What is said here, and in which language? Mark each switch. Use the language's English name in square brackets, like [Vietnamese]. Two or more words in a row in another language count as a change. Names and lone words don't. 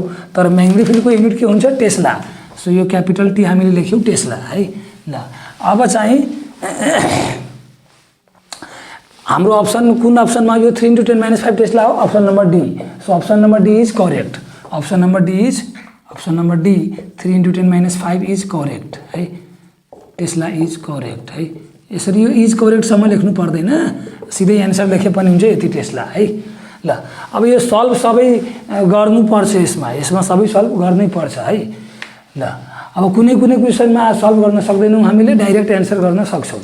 [Nepali] तर म्याग्नेटिक फिल्डको युनिट के हुन्छ टेस्ला। सो यो [English] capital T [Nepali] हामीले लेख्यौँ टेस्ला है ल। अब चाहिँ हाम्रो अप्सन कुन अप्सनमा यो 3 × 10 - 5 टेस्ला हो? [English] option number D. so option number D is correct. option number D 3 × 10 - 5 is correct है। Tesla is correct है। [Nepali] यसरी यो इज करेक्टसम्म लेख्नु पर्दैन, सिधै एन्सर लेखे पनि हुन्छ यति टेस्ला है। ल अब यो सल्भ सबै गर्नुपर्छ, यसमा सबै सल्भ गर्नै पर्छ है। ल अब कुनै क्वेसनमा सल्भ गर्न सक्दैनौँ हामीले, [English] direct answer [Nepali] गर्न सक्छौँ।